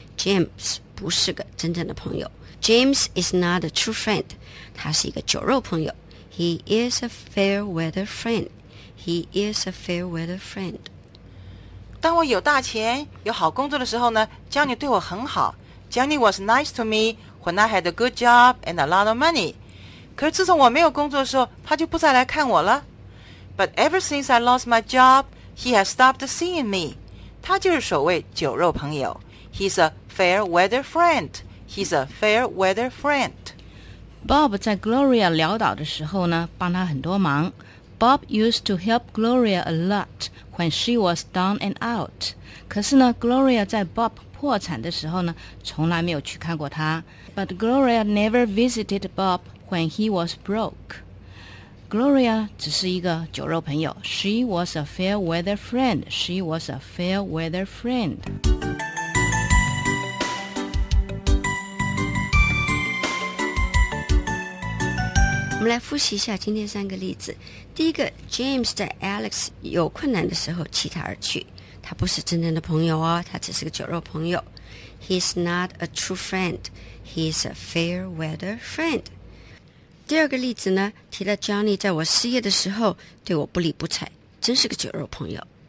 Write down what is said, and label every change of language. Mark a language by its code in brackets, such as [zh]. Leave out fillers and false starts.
[zh] James 不是个真正的朋友， [en] James is not a true friend， [zh] 他是一个酒肉朋友。 [en] He is a fair weather friendHe is a fair weather friend. [zh] 当我有大钱有好工作的时候呢， Johnny 对我很好。 [en] Johnny was nice to me when I had a good job and a lot of money. [zh] 可是自从我没有工作的时候，他就不再来看我了。 [en] But ever since I lost my job, he has stopped seeing me. [zh] 他就是所谓酒肉朋友。 [en] He's a fair weather friend. He's a fair weather friend. [zh] Bob 在 Gloria 潦倒的时候呢，帮他很多忙。 [en] Bob used to help Gloria a lot when she was down and out. [zh] 可是呢 ,Gloria 在 Bob 破产的时候呢从来没有去看过他。 [en] But Gloria never visited Bob when he was broke. [zh] Gloria 只是一个酒肉朋友。 [en] She was a fair weather friend. She was a fair weather friend. [zh] 我们来复习一下今天三个例子。第一个 James 在 Alex 有困难的时候弃他而去，他不是真正的朋友哦，他只是个酒肉朋友。 [en] He's not a true friend, He's a fair weather friend. [zh] 第二个例子呢，提了 Johnny 在我失业的时候对我不理不睬，真是个酒肉朋友。